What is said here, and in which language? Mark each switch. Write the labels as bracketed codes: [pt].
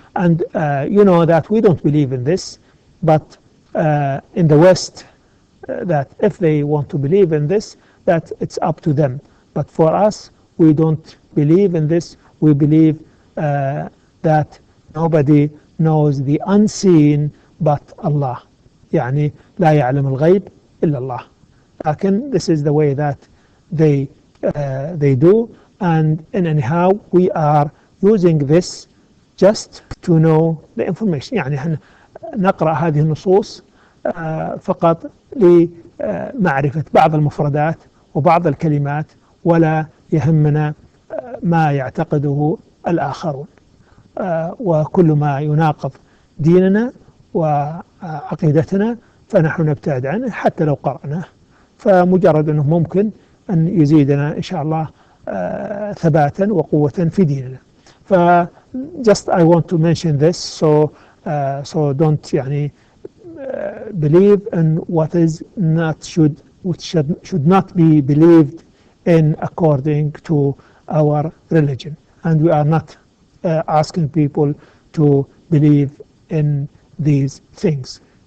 [en] And you know that we don't believe in this, but in the West, that if they want to believe in this, that it's up to them. But for us, we don't believe in this. We believe that nobody knows the unseen but Allah. [ar] يعني لا يعلم الغيب إلا الله. لكن [en] this is the way that they do, and anyhow we are using this just to know the information. [ar] يعني نقرأ هذه النصوص فقط لمعرفة بعض المفردات وبعض الكلمات، ولا يهمنا ما يعتقده الآخرون، وكل ما يناقض ديننا وعقيدتنا فنحن نبتعد عنه حتى لو قرأناه، فمجرد أنه ممكن أن يزيدنا إن شاء الله ثباتا وقوة في ديننا. [en] just I want to mention this, so don't يعني believe in what is not should not be believed in according to our religion, and we are not asking people to believe in these things.